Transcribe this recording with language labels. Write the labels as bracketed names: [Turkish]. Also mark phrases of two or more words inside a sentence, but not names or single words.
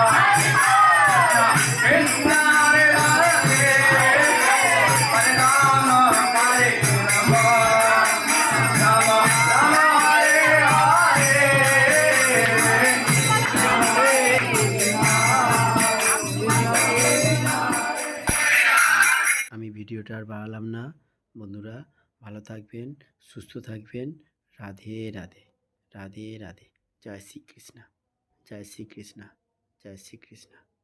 [Bangla] Krishna Hare Hare, Hare Rama Hare Rama, Rama Rama Hare Hare, Hare Krishna. ভিডিওটা আর বাড়ালাম না। বন্ধুরা ভালো থাকবেন, সুস্থ থাকবেন। রাধে রাধে, রাধে রাধে। জয় শ্রীকৃষ্ণ, জয় শ্রীকৃষ্ণ, জয় শ্রীকৃষ্ণ।